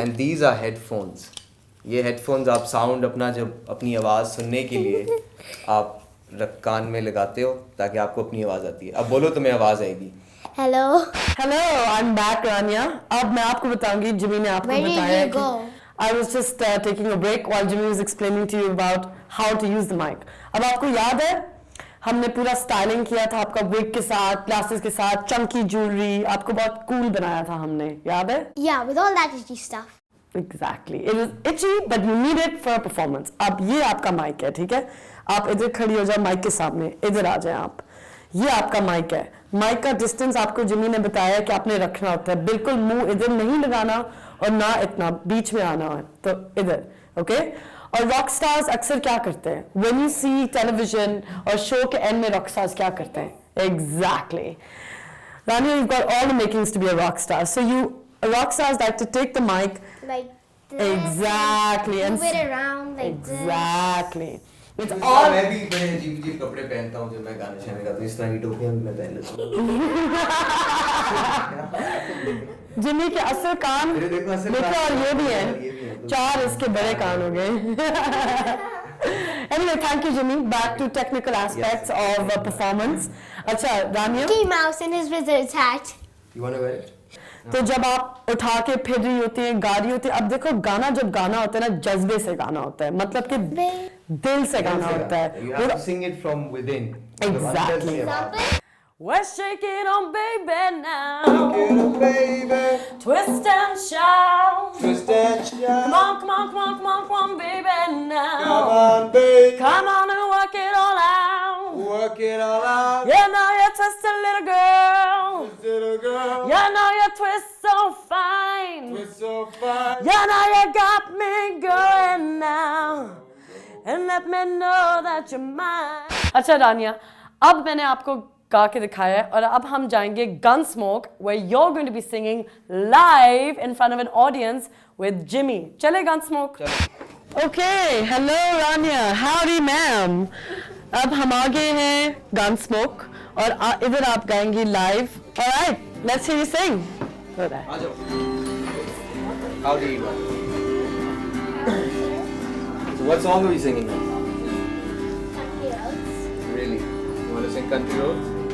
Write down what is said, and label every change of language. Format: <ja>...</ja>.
<en>And these are headphones.</en> <hi>ये headphones आप sound अपना जब अपनी आवाज़ सुनने के लिए आप कान में लगाते हो ताकि आपको अपनी आवाज़ आती है। अब बोलो तुम्हें आवाज़ आएगी।</hi> <en>Hello. Hello, I'm back, Rania.</en> <hi>अब मैं आपको बताऊंगी, जिमी ने आपको</hi> <en>Where did</en> <hi>बताया</hi> <en>you go? I was just taking a break while Jimmy was explaining to you about how to use the mic.</en> <hi>अब आपको याद है हमने पूरा स्टाइलिंग किया था आपका विग के साथ, ग्लासेस के साथ, चंकी ज्वेलरी, आपको बहुत कूल बनाया था हमने, याद है?</hi> <en>Yeah, with all that itchy stuff. Exactly. It was itchy, but you need it for a performance.</en> <hi>अब ये आपका माइक है, ठीक है? आप इधर खड़ी हो जाओ माइक के सामने, इधर आ जाए आप. ये आपका माइक है. माइक का डिस्टेंस आपको जिमी ने बताया कि आपने रखना होता है. बिल्कुल मुंह इधर नहीं लगाना और ना इतना बीच में आना है. तो इधर, ओके? और रॉक स्टार्स अक्सर क्या करते हैं?</hi> <en>When you see television</en> <hi>और शो के एंड में रॉक स्टार्स क्या करते हैं?</hi> <en>Exactly. Rania, you've got all the makings to be a rock star. So rock stars like to take the mic. Like this. Exactly. And Move it around like exactly. It's all all.</en> <hi>मैं भी बड़े अजीब अजीब कपड़े पहनता हूँ जब मैं गाने शाने गाता हूँ. इस तरह की टोपियाँ भी मैं पहन लेता हूँ. जिमी के असल कान मेरे देखो असल देखो कान, और ये भी ये है. भी है. 4 इसके बड़े कान हो गए.</hi> <en>Anyway, thank you, Jimmy. Back to technical aspects of performance.</en> <hi>अच्छा,</hi> <en>Rania. Mickey Mouse in his wizard's hat. You wanna wear it?</en> <hi>तो जब आप उठा के फिर रही होती है, गा रही होती है, अब देखो गाना जब गाना होता है ना, जज्बे से गाना होता है, मतलब कि दिल से गाना होता है.</hi> <en>You have to sing it from within. Exactly. We're shaking on baby now, Baby, twist and shout. twist and shout. Come on, come on, come on, come on, come on, baby now. Come on, baby. Come on and work it all out. Work it all out. Yeah, now you twist a little girl. Little girl. Yeah, now you twist so fine. We're so fine. Yeah, now you got me going now. And let me know that you're mine.</en> <hi>अच्छा रानिया, अब मैंने आपको गा के दिखाया है और अब हम जाएंगे</hi> <en>Gunsmoke, where you're going to be singing live in front of an audience with Jimmy.</en> <hi>चले</hi> <en>Gunsmoke? Okay, hello Rania, howdy ma'am.</en> <hi>अब हम आ गए हैं Gunsmoke और इधर आप गाएंगी live.</hi> <en>Alright, let's hear you sing. Alright.</en> <hi>आ जाओ.</hi> <en>How do you want? So what song are you singing now? Really? You want to sing Country Roads?</en>